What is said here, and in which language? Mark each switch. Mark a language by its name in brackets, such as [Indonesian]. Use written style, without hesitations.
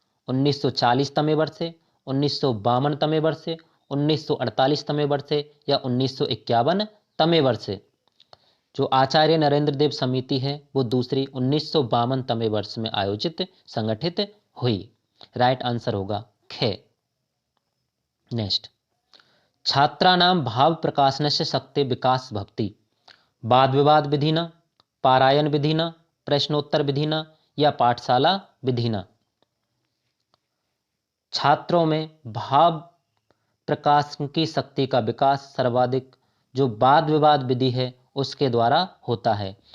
[Sanskrit] 1940 तमे वर्षे, 1952 तमे वर्षे, 1948 तमे वर्षे या 1951 तमे वर्षे? [Hindi] जो आचार्य नरेंद्र देव समिति है वो दूसरी 1952 तमे वर्ष में आयोजित संगठित हुई। राइट आंसर होगा ख। [Sanskrit] नेक्स्ट, छात्राणां भाव प्रकाशनस्य शक्ति विकास भवति। वाद विवाद विधिना, पारायण विधिना, प्रश्नोत्तर विधिना या पाठशाला विधिना? [Hindi] छात्रों में भाव प्रकाश की शक्ति का विकास सर्वाधिक जो वाद विवाद विधि है उसके द्वारा होता है।